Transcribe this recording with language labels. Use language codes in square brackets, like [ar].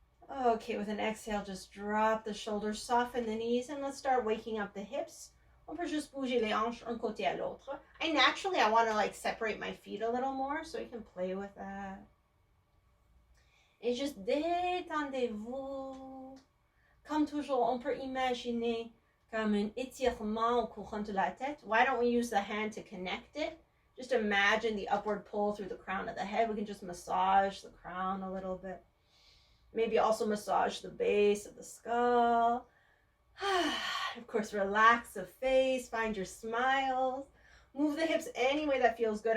[en] Okay, with an exhale, just drop the shoulders, soften the knees, and let's start waking up the hips. [fr] On peut juste bouger les hanches un côté à l'autre. [en] I want to like separate my feet a little more, so you can play with that. [fr] Et juste détendez-vous. Comme toujours, on peut imaginer comme un étirement au courant de la tête. [en] Why don't we use the hand to connect it? Just imagine the upward pull through the crown of the head. We can just massage the crown a little bit. Maybe also massage the base of the skull. Of course, relax the face. Find your smiles. Move the hips any way that feels good.